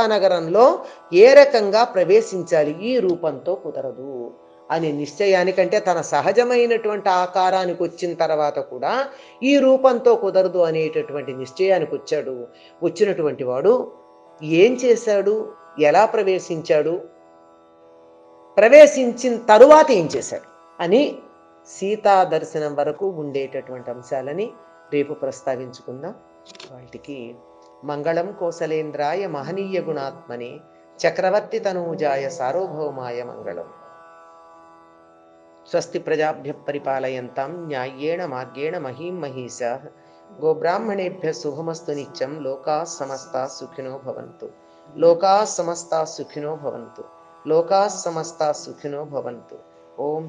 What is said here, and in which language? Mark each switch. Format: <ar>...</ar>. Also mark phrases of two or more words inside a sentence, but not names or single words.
<te>నగరంలో ఏ రకంగా ప్రవేశించాలి, ఈ రూపంతో కుదరదు అనే నిశ్చయానికంటే తన సహజమైనటువంటి ఆకారానికి వచ్చిన తర్వాత కూడా ఈ రూపంతో కుదరదు అనేటటువంటి నిశ్చయానికి వచ్చినటువంటి వాడు ఏం చేశాడు, ఎలా ప్రవేశించాడు, ప్రవేశించిన తరువాత ఏం చేశాడు అని సీతా దర్శనం వరకు ఉండేటటువంటి అంశాలని రేపు ప్రస్తావించుకుందాం.</te> <sa>వాటికి మంగళం కోసలేంద్రాయ మహనీయ గుణాత్మనే చక్రవర్తి తనూజాయ సార్వభౌమాయ మంగళం. స్వస్తి ప్రజాభ్య పరిపాలయంతాం న్యాయేణ మార్గేణ మహీం మహీషాః గోబ్రాహ్మణేభ్య శుభమస్తు నిత్యం. లోకాః సమస్తాః సుఖినో భవంతు. లోకాః సమస్తాః సుఖినో భవంతు. లోకాః సమస్తాః సుఖినో భవంతు.</sa>